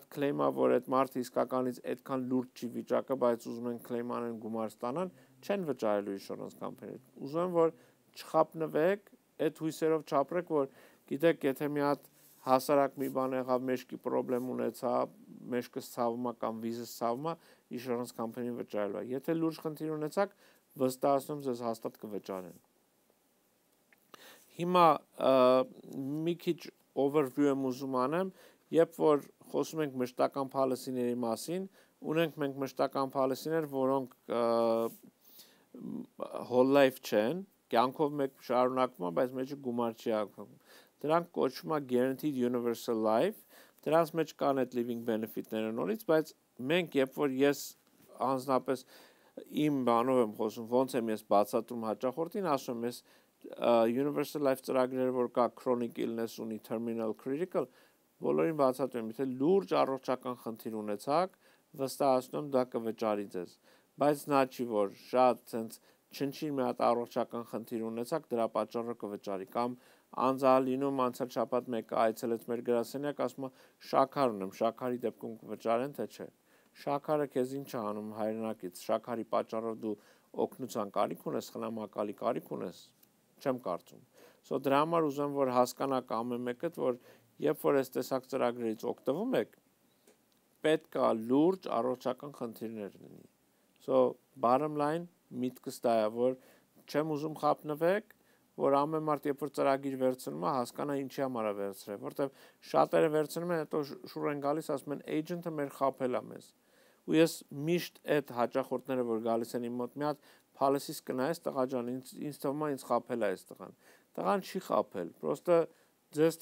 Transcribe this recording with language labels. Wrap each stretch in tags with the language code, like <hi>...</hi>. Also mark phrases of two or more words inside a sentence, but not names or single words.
<hy>claim-ը, որ այդ մարդը իսկականից այդքան լուրջ չի վիճակը, բայց ուզում են claim անեն գումար ստանան, չեն վճարելու</hy> <en>insurance company-</en> <hy>ը։ Ուզում եմ, որ չխապնվեք, այդ հույսերով չապրեք, որ գիտեք, եթե մի հատ հասարակ մի բան եղավ, մեջքի խնդրեմ ունեցա, մեջքս ցավում է կամ վիզս ցավում է,</hy> <en>insurance company-</en> <hy>ն վճարելու է։ Եթե լուրջ խնդիր ունեցաք, վստահեցնում ձեզ հաստատ կվճարեն։ Հիմա մի քիչ overview եմ ուզում անեմ, երբ որ խոսում ենք մշտական policy-ների մասին, ունենք մենք մշտական policy-ներ, որոնք</hy> <en>whole life</en> <hy>չեն, կյանքով մեկ շարունակվում է, բայց մեջը գումար չի ակվում։ Դրանք կոչվում է</hy> <en>guaranteed universal life,</en> <hy>դրանց մեջ կան այդ</hy> <en>living benefit-</en> <hy>ները նորից, բայց մենք երբ որ ես անձնապես իմ բանով եմ խոսում, ոնց եմ ես բացատրում հաճախորդին, ասում եմ, ես</hy> <en>universal life</en> <hy>ծրագրերը, որ կա</hy> <en>chronic illness</en> <hy>ունի,</hy> <en>terminal critical,</en> <hy>բոլորին բացատրում եմ, եթե լուրջ առողջական խնդիր ունեցաք, վստահեցնում դա կվճարի ձեզ, բայց նա չի, որ շատ sense չնչին մի հատ առողջական խնդիր ունեցաք, դրա պատճառով կվճարի, կամ անձալինում անցյալ շաբաթ մեկը այցելեց մեր գրասենյակ, ասում է շաքար ունեմ, շաքարի դեպքում կվճարեն, թե չէ։ Շաքարը քեզ ինչ է անում հայրենակից, շաքարի պատճառով դու օգնության կարիք ունես, խնամակալի կարիք ունես, չեմ կարծում։ So դրա համար ուզում որ հասկանաք ամեն մեկը, որ երբ որ այս տեսակ ծրագրերից օգտվում եք, պետք է լուրջ առողջական խնդիրներ լինի։</hy> <en>So bottom line</en> <hy>միտքս դա է, որ չեմ ուզում խապնվեք, որ ամեն մարդ երբ որ ծրագիր վերցնում է, հասկանա ինչի համար է վերցրել, որտեղ շատերը վերցնում են, հետո շուռ են գալիս, ասում են agent-ը մեր խապել է մեզ։ Ու ես միշտ այդ հաճախորդները, որ գալիս են իմ մոտ, մի հատ policy-ս կնայես, տղա ջան, ինձ թվում է ինձ խապել է այս տղան։ Տղան չի խապել, պրոստը ձեզ</hy>